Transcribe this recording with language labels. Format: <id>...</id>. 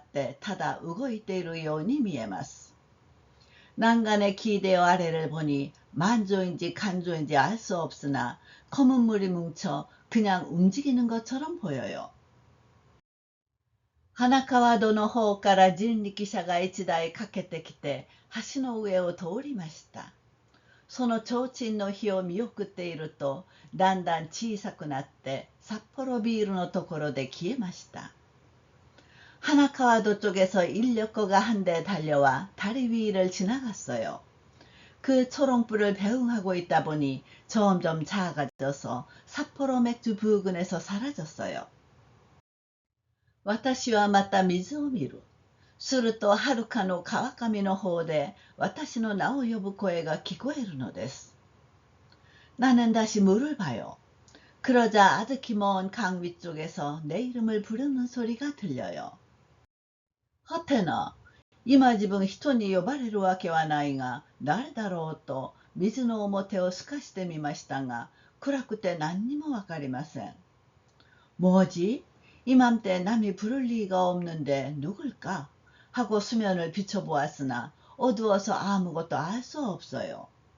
<ja>欄干によって下を見ると満潮か干潮かわかりませんが、黒い水が固まってただ動いているように見えます。</ja> <ko>난간의 기대어 아래를 보니 만조인지 간조인지 알 수 없으나 검은 물이 뭉쳐 그냥 움직이는 것처럼 보여요.</ko> <ja>하나카와도の 方から人力車が一台かけてきて橋の上を通りました。その提灯の火を見送っているとだんだん小さくなって札幌ビールのところで消えました。</ja> <ko>하나카와도 쪽에서 인력거가 한 대 달려와 다리 위를 지나갔어요. 그 초롱불을 배웅하고 있다 보니 점점 작아져서 삿포로 맥주 부근에서 사라졌어요.</ko> <ja>私はまた水を見る。するとはるかの川上の方で私の名を呼ぶ声が聞こえるのです。</ja> <ko>나는 다시 물을 봐요. 그러자 아득히 먼 강 위쪽에서 내 이름을 부르는 소리가 들려요.</ko> <ja>하테나, 今自分人に呼ばれるわけはないが誰だろうと水の表を透かしてみましたが暗くて何にもわかりません。</ja> <ko>뭐지? 이맘때 남이 부를 리가 없는데 누굴까? 하고 수면을 비춰보았으나 어두워서 아무것도 알 수 없어요.</ko>